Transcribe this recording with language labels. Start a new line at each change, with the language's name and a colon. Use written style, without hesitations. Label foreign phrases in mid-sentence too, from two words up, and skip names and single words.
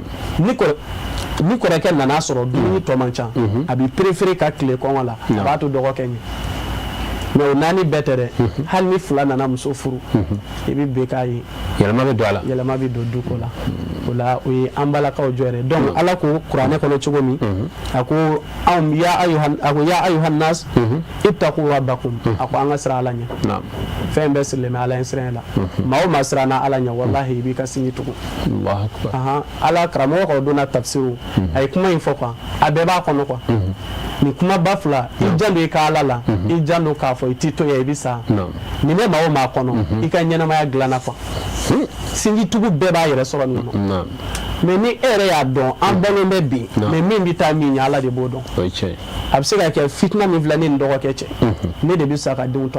Bambara: ni kɔrɔkɛ nana sɔrɔ dumuni tɔ man ca a bɛ préféré ka tile kɔngɔ la a b'a to dɔgɔkɛ ɲɛ mais o 4 bɛɛ tɛ dɛ hali ni 2 nana muso furu i bɛ bɛn k'a ye yɛlɛma bɛ don a la yɛlɛma bɛ don du ko la o la o ye an balakaw jɔyɔrɔ donc ala ko kuranɛ kɔnɔ cogo min a ko
Arabic: يا أيها الناس اتقوا ربكم
Bambara: a ko an ka siran ala ɲɛ fɛn bɛɛ sirilen bɛ ala ɲɛ siran la maa o maa siranna ala ɲɛ wallahi i b'i ka sinji tugu ala karamɔgɔ ka o donna tafsiru a ye kuma in fɔ quoi a bɛɛ b'a kɔnɔ quoi ni kuma ba fila i jan don i ka ala la i jan don k'a fɔ i t'i to yan i bɛ sa nin bɛ maa o maa kɔnɔ i ka ɲɛnamaya dilanna quoi sinji tugu bɛɛ b'a yɛrɛ sɔrɔ nin nɔ mais ni e yɛrɛ y'a dɔn an balolen bɛ bi mais min bɛ taa min ɲɛ ala de b'o dɔn a bɛ se ka kɛ fitina min filɛ ne ni dɔgɔkɛ cɛ ne de bɛ sa ka denw to